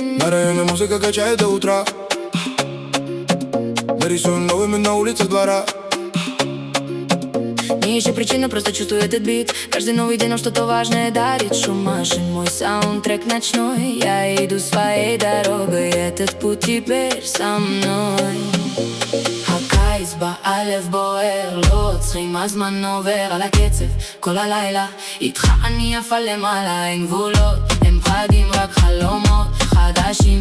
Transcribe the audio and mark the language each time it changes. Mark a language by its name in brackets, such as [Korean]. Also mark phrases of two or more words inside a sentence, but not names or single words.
[Russian] Старая музыка качает до утра. Мы рисуем новыми на улицах двора. Не ищу причину, просто чувствую этот бит. Каждый новый день нам что-то важное дарит. Шум машин, мой саундтрек ночной. Я иду своей дорогой, этот путь теперь со מной. [Hebrew] הקיץ בא, הלב בוער, לא עוצרים, הזמן עובר על הקצב כל הלילה. איתך אני עפה למעלה, אין גבולות, הם פחדים רק חלומות חדשים.